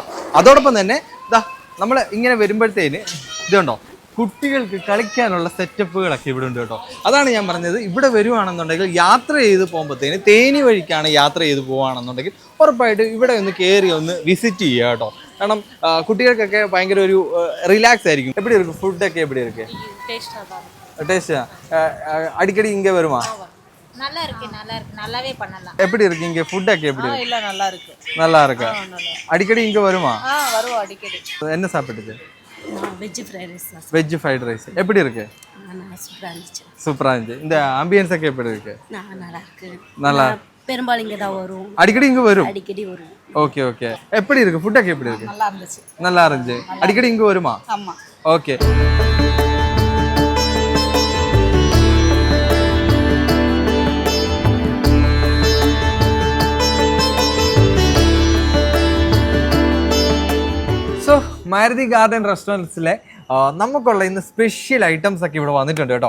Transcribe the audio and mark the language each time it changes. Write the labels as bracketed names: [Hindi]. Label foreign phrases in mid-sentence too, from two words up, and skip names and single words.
[Malayalam] അതോടൊപ്പം തന്നെ ഇതാ നമ്മൾ ഇങ്ങനെ വരുമ്പോഴത്തേന് ഇതുണ്ടോ, കുട്ടികൾക്ക് കളിക്കാനുള്ള സെറ്റപ്പുകളൊക്കെ ഇവിടെ ഉണ്ട് കേട്ടോ. അതാണ് ഞാൻ പറഞ്ഞത്, ഇവിടെ വരുവാണെന്നുണ്ടെങ്കിൽ യാത്ര ചെയ്ത് പോകുമ്പോഴത്തേന് തേനി വഴിക്കാണ് യാത്ര ചെയ്ത് പോവുകയാണെന്നുണ്ടെങ്കിൽ ഉറപ്പായിട്ട് ഇവിടെ ഒന്ന് കയറി ഒന്ന് വിസിറ്റ് ചെയ്യുക കേട്ടോ. കാരണം കുട്ടികൾക്കൊക്കെ ഭയങ്കര ഒരു റിലാക്സ് ആയിരിക്കും. [Tamil] എപ്പിടി ഇருக்கு ഫുഡൊക്കെ എപ്പിടി இருக்கு? டேஸ்டா அடிக்கடி இங்க வருமா? நல்லா இருக்கு நல்லாவே பண்ணலாம். எப்படி இருக்கு இங்க ஃபுட்டொക്കെ எப்படி இருக்கு? இல்ல நல்லா இருக்கு. நல்லா இருக்கு. அடிக்கடி இங்க வருமா? வருவோம் அடிக்கடி. என்ன சாப்பிட்டீங்க? [English] veg fried rice. veg fried rice [Tamil] எப்படி இருக்கு? சூப்பரா இருந்துச்சு. சூப்பரா இருந்துச்சு. இந்த ஆம்பியன்ஸ் ഒക്കെ எப்படி இருக்கு? நல்லா இருக்கு. நல்லா. பெரும்பாலும் இங்க தான் வரும். அடிக்கடி இங்க வரும். அடிக்கடி வரும். [English] okay okay. [Tamil] எப்படி இருக்கு ஃபுட்டொക്കെ எப்படி இருக்கு? நல்லா இருந்துச்சு. நல்லா இருந்துச்சு. அடிக்கடி இங்க வருமா? ஆமா. ஓகே. [Malayalam] സോ മാരുതി ഗാർഡൻ റെസ്റ്റോറൻറ്റ്സിലെ നമുക്കുള്ള ഇന്ന് [English] special items [Malayalam] ഒക്കെ ഇവിടെ വന്നിട്ടുണ്ട് കേട്ടോ.